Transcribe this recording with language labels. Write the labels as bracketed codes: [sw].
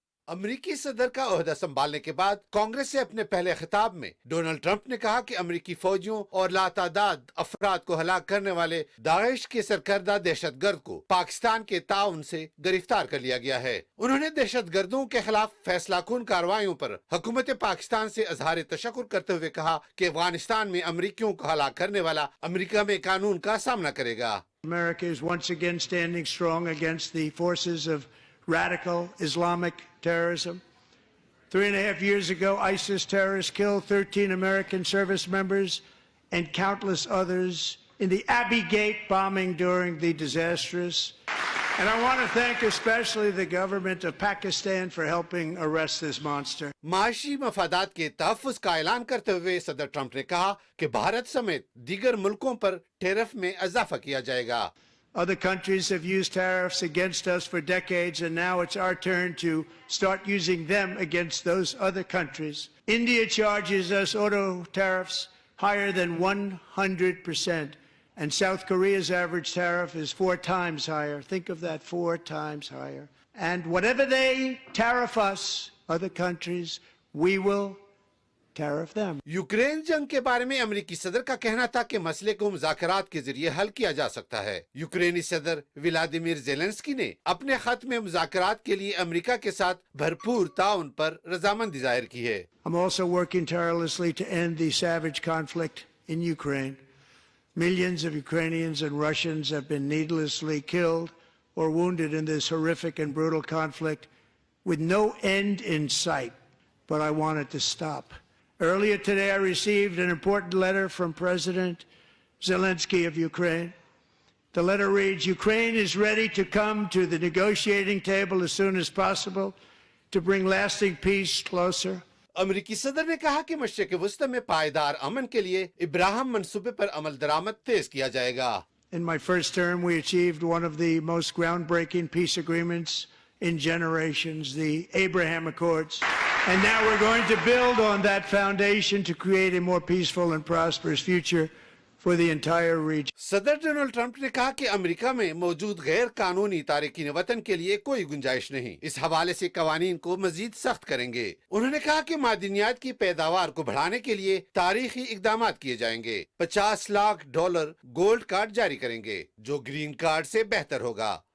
[hi] अमरीकी सदर का ओहदा संभालने के बाद कांग्रेस से अपने पहले खिताब में डोनाल्ड ट्रंप ने कहा कि अमरीकी फौजियों और लातादाद अफराद को हलाक करने वाले दाइश के सरकर्दा दहशतगर्द को पाकिस्तान के ताउन से गिरफ्तार कर लिया गया है। उन्होंने दहशतगर्दों के खिलाफ फैसलाकुन कार्रवाइयों पर हुकूमत पाकिस्तान से इजहार तशक्कुर करते हुए कहा कि अफगानिस्तान में अमरीकियों को हलाक करने वाला अमरीका में कानून का सामना करेगा। [en] America is once again standing strong against the forces of radical Islamic terrorism. 3.5 years ago, ISIS terrorists killed 13 American service members and countless others in the Abbey Gate bombing during the disastrous. And I want to thank especially the government of Pakistan for helping arrest this monster. [hi] माशी मफादात के तहफ़्फ़ुज़ का ऐलान करते हुए सदर Trump ने कहा कि भारत समेत दीगर मुल्कों पर टैरिफ में इजाफा किया जाएगा। [en] Other countries have used tariffs against us for decades, and now it's our turn to start using them against those other countries. India charges us auto tariffs higher than 100%, and South Korea's average tariff is 4 times higher. Think of that, 4 times higher. And whatever they tariff us, other countries, we will tariff them. [hi] Ukraine जंग के बारे में अमेरिकी सदर का कहना था कि मसले को मुज़ाकरात के जरिए हल किया जा सकता है। यूक्रेनी सदर व्लादिमीर ज़ेलेंस्की ने अपने खत में मुज़ाकरात के लिए अमेरिका के साथ भरपूर ताउन पर रजामंदी जाहिर की है। [en] I'm also working tirelessly to end the savage conflict in Ukraine. Millions of Ukrainians and Russians have been needlessly killed or wounded in this horrific and brutal conflict with no end in sight. But I want it to stop. Earlier today, I received an important letter from President Zelensky of Ukraine. The letter reads, Ukraine is ready to come to the negotiating table as soon as possible to bring lasting peace closer. [hi] अमेरिकी सदर ने कहा कि मशरिक़ वस्ती में पायदार अमन के लिए इब्राहिम मंसूबे पर अमल दरामद तेज किया जाएगा। [en] In my first term, we achieved one of the most groundbreaking peace agreements in generations, the Abraham Accords. And now we're going to build on that foundation to create a more peaceful and prosperous future for the entire region. [hi] सदर Donald Trump ने कहा कि America में मौजूद गैर कानूनी तारकीन वतन के लिए कोई गुंजाइश नहीं। इस हवाले से कवानीन को मजीद सख्त करेंगे। उन्होंने कहा कि मादनियात की पैदावार को बढ़ाने के लिए तारीखी इकदामात किए जाएंगे। $50 लाख गोल्ड कार्ड जारी करेंगे, जो ग्रीन कार्ड से बेहतर होगा।